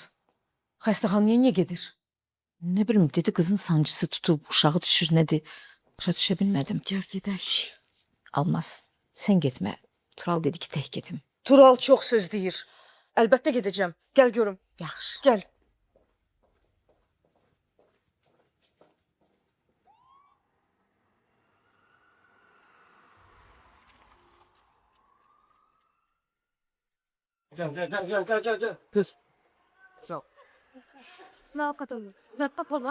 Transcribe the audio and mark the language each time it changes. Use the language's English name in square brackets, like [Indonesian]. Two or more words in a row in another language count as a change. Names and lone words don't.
[Azerbaijani] Xəstəxanaya niyə gedir? Nə bilim, dedi qızın sancısı tutub, uşağı düşür, nədir? Başa düşə bilmədim. Gəl gedək. Almaz, sən getmə. Tural dedi ki, tək getim. Tural çox söz deyir. Əlbəttə gedəcəm. Gəl görüm. Yaxşı. Gəl. [Turkish] Gel. Kız. [Azerbaijani] Sağ ol. [Turkish] Ne yapalım? Bak baba.